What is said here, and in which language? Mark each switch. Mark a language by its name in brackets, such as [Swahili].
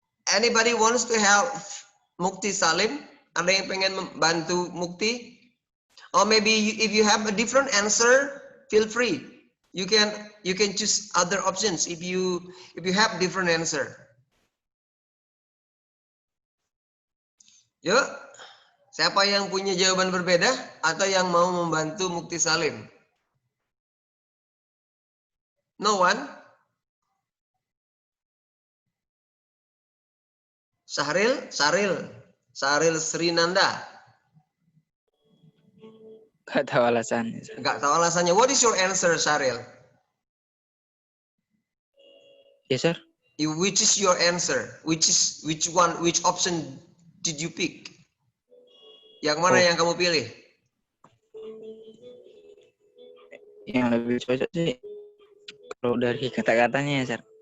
[English] Anybody wants to help Mukti Salim? [Indonesian] Ada yang pengen membantu Mukti? [English] Or maybe if you have a different answer, feel free. You can choose other options if you have different answer. [Indonesian] Yuk, siapa yang punya jawaban berbeda atau yang mau membantu Mukti Salim? [English] No one? Sahril Srinanda. [Indonesian] Nggak tahu alasannya, sir. Nggak tahu alasannya. [English] What is your answer, Sahril? Yes, sir. Which is your answer? Which option did you pick? [Indonesian] Yang mana yang kamu pilih? Yang lebih cocok sih kalau dari kata-katanya, sir.